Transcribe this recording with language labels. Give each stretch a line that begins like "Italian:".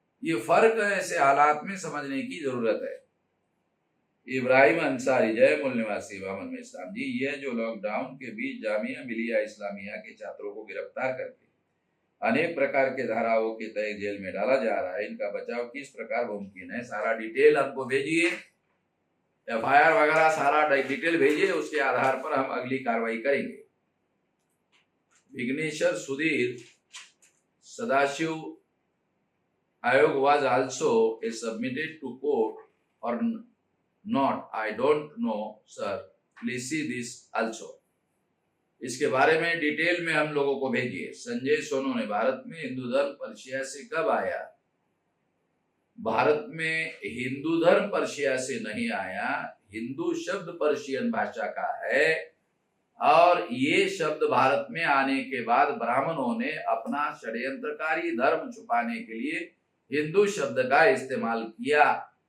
Hindi: ये फर्क है, ऐसे हालात में समझने की जरूरत है। इब्राहिम अंसारी, जय मूल निवासी बामन में इस्लाम जी, ये जो लॉकडाउन के बीच जामिया मिलिया इस्लामिया के छात्रों को गिरफ्तार करके अनेक प्रकार के धाराओं के तहत जेल में डाला जा रहा है, इनका बचाव किस प्रकार मुमकिन है? सारा डिटेल हमको भेजिए, FIR वगैरह सारा डिटेल भेजिए, उसके आधार पर हम अगली कार्रवाई करेंगे।
English: विघ्नेश्वर सुधीर सदाशिव आयोग was also submitted to court or not? I don't know, sir. Please see this also.
Hindi: इसके बारे में डिटेल में हम लोगों को भेजिए। संजय सोनू ने, भारत में हिंदू धर्म पर्शिया से कब आया? भारत में हिंदू धर्म पर्शिया से नहीं आया। हिंदू शब्द पर्शियन भाषा का है, और ये शब्द भारत में आने के बाद ब्राह्मणों ने अपना षड्यंत्रकारी धर्म छुपाने के लिए हिंदू शब्द का इस्तेमाल किया।